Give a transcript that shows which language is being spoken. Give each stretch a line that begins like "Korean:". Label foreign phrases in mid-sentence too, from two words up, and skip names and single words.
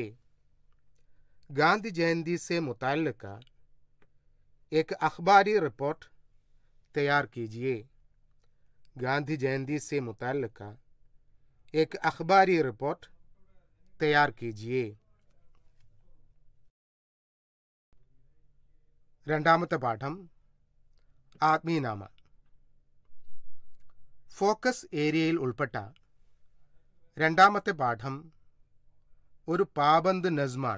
Urdu: گاندھی جینتی سے متعلق ایک اخباری رپورٹ تیار کیجیے. گاندھی جینتی سے متعلق ایک اخباری رپورٹ تیار کیجیے.
Malayalam: രണ്ടാമത്തെ പാഠം ആത്മീയനാമ. ഫോക്കസ് ഏരിയയിൽ ഉൾപ്പെട്ട രണ്ടാമത്തെ പാഠം ഒരു പാബന്ദ് നസ്മാണ്.